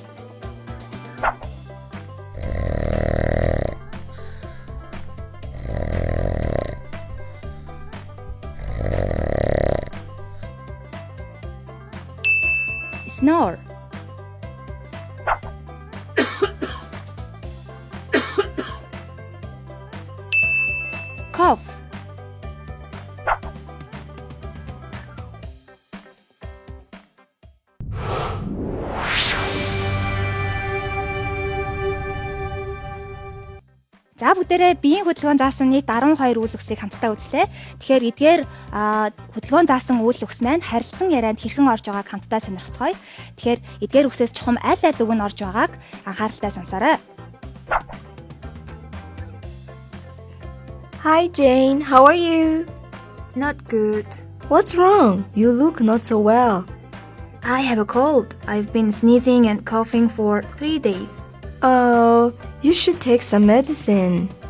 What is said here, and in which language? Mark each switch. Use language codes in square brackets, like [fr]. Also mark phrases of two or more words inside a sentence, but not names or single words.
[mn] Snore. Cough. За бүгдээрээ биеийн хөдөлгөөн заасан нийт 12 үйл үгсийг хамтдаа үзлээ. Тэгэхээр эдгээр хөдөлгөөн заасан үйл үгс маань харилцан ярианд хэрхэн орж байгааг хамтдаа сонирхцгоё. Тэгэхээр эдгээр үгсээс чухам аль аль үг нь орж байгааг анхааралтай сонсоорой. [en] Hi Jane, how are you? Not good. What's wrong? You look not so well. I have a cold. I've been sneezing and coughing for 3 days. Oh, you should take some medicine.